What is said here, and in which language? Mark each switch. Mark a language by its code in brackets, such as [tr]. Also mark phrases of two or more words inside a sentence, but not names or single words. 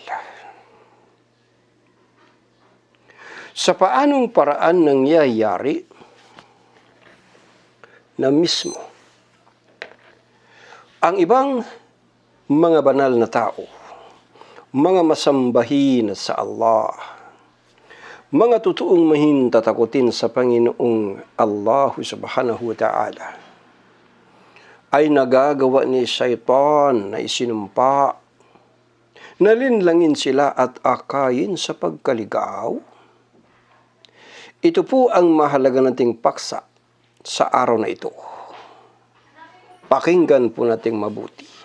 [tl] Sa paanong paraan nangyayari na mismo ang ibang mga banal na tao, mga masambahin sa Allah, mga totoong mahintatakutin sa Panginoong Allah [ar] سبحانه وتعالى, [tl] ay nagagawa ni Satan na isinumpa, nalinlangin sila at akayin sa pagkaligaw? Ito po ang mahalaga nating paksa sa araw na ito. Pakinggan po nating mabuti.